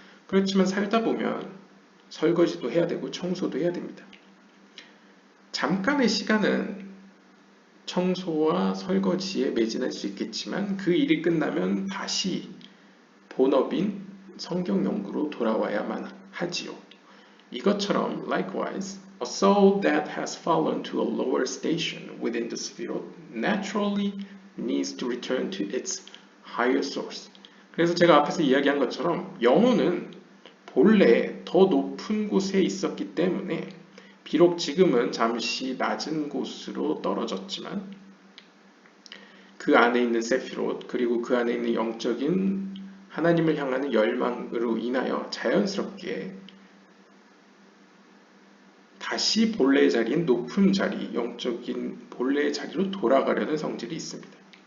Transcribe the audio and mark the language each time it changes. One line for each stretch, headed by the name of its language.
Korean: 그렇지만 살다 보면 설거지도 해야 되고 청소도 해야 됩니다. 잠깐의 시간은 청소와 설거지에 매진할 수 있겠지만 그 일이 끝나면 다시 본업인 성경 연구로 돌아와야만 하지요. 이것처럼
English: likewise, a soul that has fallen to a lower station within the sphere naturally needs to return to its higher source.
Korean: 그래서 제가 앞에서 이야기한 것처럼 영혼은 본래 더 높은 곳에 있었기 때문에 비록 지금은 잠시 낮은 곳으로 떨어졌지만 그 안에 있는 세피롯 그리고 그 안에 있는 영적인 하나님을 향하는 열망으로 인하여 자연스럽게 다시 본래의 자리인 높은 자리, 영적인 본래의 자리로 돌아가려는 성질이 있습니다.